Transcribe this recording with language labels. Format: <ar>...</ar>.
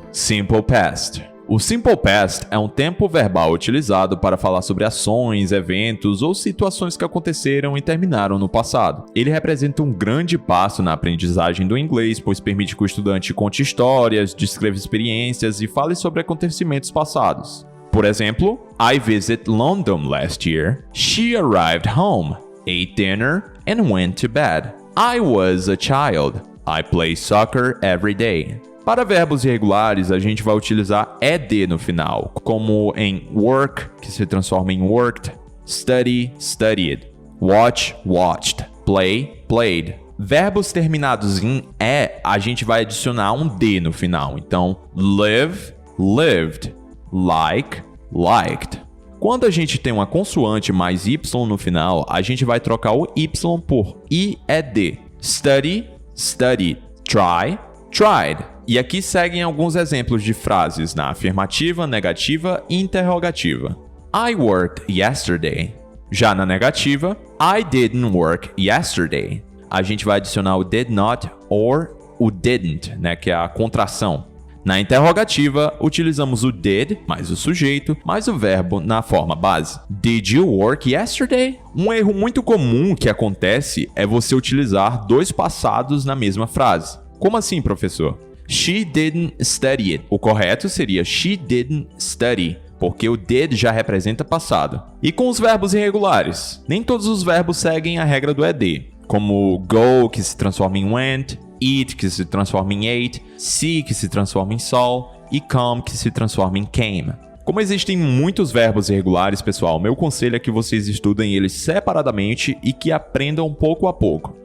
<pt>Simple Past. O Simple Past é um tempo verbal utilizado para falar sobre ações, eventos ou situações que aconteceram e terminaram no passado. Ele representa um grande passo na aprendizagem do inglês, pois permite que o estudante conte histórias, descreva experiências e fale sobre acontecimentos passados. Por exemplo,</pt> <en>I visited London last year. She arrived home, ate dinner, and went to bed. I was a child. I play soccer every day.</en> <pt>Para verbos irregulares, a gente vai utilizar ed no final, como em work, que se transforma em worked, study, studied, watch, watched, play, played. Verbos terminados em e, a gente vai adicionar um d no final.</pt> <en>Então, live, lived. Like, liked.</en> <pt>Quando a gente tem uma consoante mais y no final, a gente vai trocar o y por ied.</pt> <en>Study, studied. Try, tried.</en> <pt>E aqui seguem alguns exemplos de frases na afirmativa, negativa e interrogativa.</pt> <en>I worked yesterday.</en> <pt>Já na negativa,</pt> <en>I didn't work yesterday.</en> <pt>A gente vai adicionar o did not or o didn't, né, que é a contração. Na interrogativa, utilizamos o did, mais o sujeito, mais o verbo na forma base.</pt> <en>Did you work yesterday?</en> <pt>Um erro muito comum que acontece é você utilizar dois passados na mesma frase. Como assim, professor?</pt> <en>She didn't study it.</en> <pt>O correto seria</pt> <en>she didn't study,</en> <pt>porque o did já representa passado. E com os verbos irregulares? Nem todos os verbos seguem a regra do ed, como go, que se transforma em went, eat, que se transforma em ate, see, que se transforma em saw, e come, que se transforma em came. Como existem muitos verbos irregulares, pessoal, meu conselho é que vocês estudem eles separadamente e que aprendam pouco a pouco.</pt>